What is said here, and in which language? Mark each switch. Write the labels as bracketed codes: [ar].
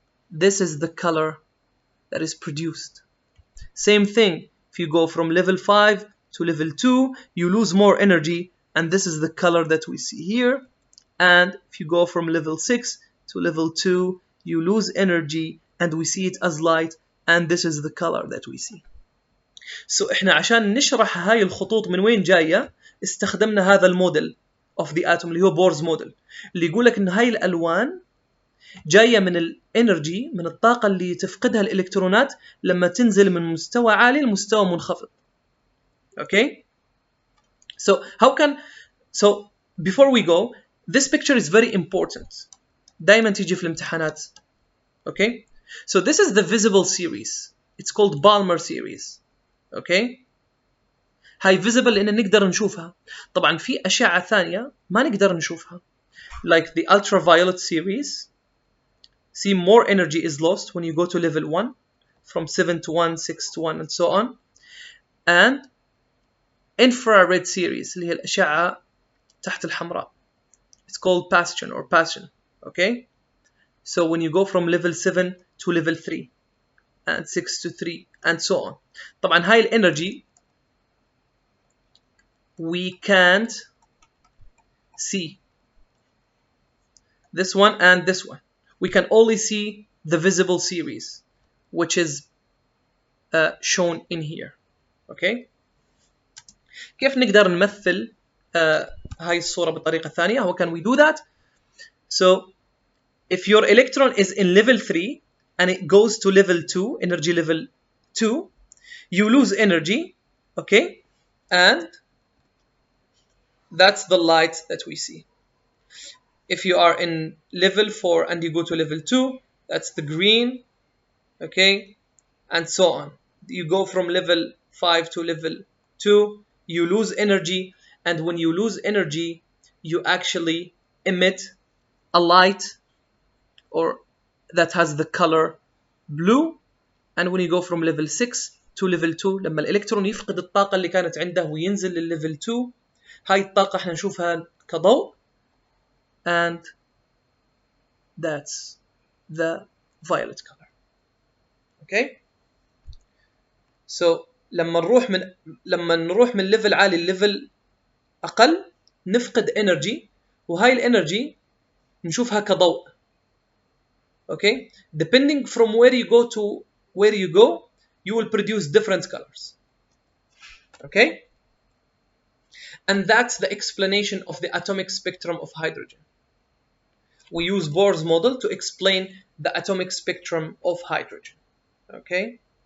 [en] This is the color that is produced. Same thing, if you go from level 5 to level 2, you lose more energy, and this is the color that we see here. And if you go from level 6 to level 2, you lose energy, and we see it as light, and this is the color that we see. [ar] So احنا عشان نشرح هاي الخطوط من وين جاية استخدمنا هذا الموديل [en] of the atom [ar] اللي هو بورز موديل اللي يقول لك ان هاي الالوان جاية من الانرجي من الطاقة اللي تفقدها الالكترونات لما تنزل من مستوى عالي لمستوى منخفض. [en] Okay? So before we go, this picture is very important. [ar] دايما تيجي في الامتحانات. [en] Okay? So this is the visible series. It's called Balmer series. Okay? [ar] هاي visible لأن نقدر نشوفها. طبعا في أشعة ثانية ما نقدر نشوفها. [en] Like the ultraviolet series. See, more energy is lost when you go to level 1. From 7 to 1, 6 to 1 and so on. And infrared series [ar] اللي هي الأشعة تحت الحمراء. [en] It's called passion or passion. Okay? So when you go from level 7 to level 3 and 6 to 3 and so on. [ar] طبعا هاي الانرجي [en] we can't see this one and this one. We can only see the visible series, which is shown in here. Okay? [ar] كيف نقدر نمثل هاي الصورة بطريقة ثانية? [en] How can we do that? So if your electron is in level 3 and it goes to level 2, energy level 2, you lose energy, okay? And that's the light that we see. If you are in level 4 and you go to level 2, that's the green, okay? And so on. You go from level 5 to level 2, you lose energy, and when you lose energy, you actually emit a light or that has the color blue. And when you go from level 6 to level 2, [ar] لما الإلكترون يفقد الطاقة اللي كانت عنده وينزل للليفل 2، هاي الطاقة احنا نشوفها كضوء. [en] And that's the violet color. Okay? [ar] So لما نروح من ليفل عالي لليفل أقل نفقد energy، وهاي الانرجي نشوفها كضوء. [en] Okay? Depending from where you go to where you go, you will produce different colors. Okay? And that's the explanation of the atomic spectrum of hydrogen. We use Bohr's model to explain the atomic spectrum of hydrogen. Okay?